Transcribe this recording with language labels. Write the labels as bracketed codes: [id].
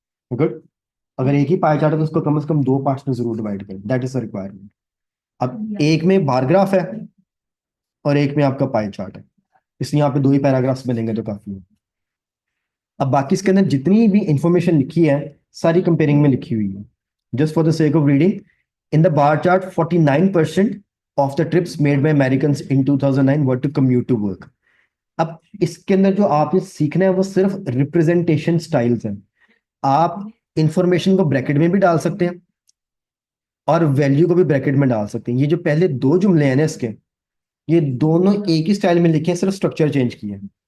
[ur] Good, اگر ایک ہی pie chart ہے تو اس کو کم از کم 2 پارٹس میں ضرور ڈیوائڈ کریں, [en] That is a requirement. [ur] اب ایک میں بار گراف ہے اور ایک میں آپ کا پائی چارٹ ہے, اس لیے یہاں پہ 2 ہی پیراگرافس بنیں گے تو کافی ہے. اب باقی اس کے اندر جتنی بھی انفارمیشن لکھی ہے ساری کمپیئرنگ میں لکھی ہوئی ہے. [en] Just for the sake of reading, in the bar chart 49% of the trips made by Americans in 2009 were to commute to work. [ur] اب اس کے اندر جو آپ نے سیکھنا ہے وہ صرف ریپرزینٹیشن سٹائلز ہیں. آپ انفارمیشن کو بریکٹ میں بھی ڈال سکتے ہیں اور ویلیو کو بھی بریکٹ میں ڈال سکتے ہیں. یہ جو پہلے دو جملے ہیں نا اس کے, یہ دونوں ایک ہی سٹائل میں لکھے ہیں, صرف اسٹرکچر چینج کیا ہے.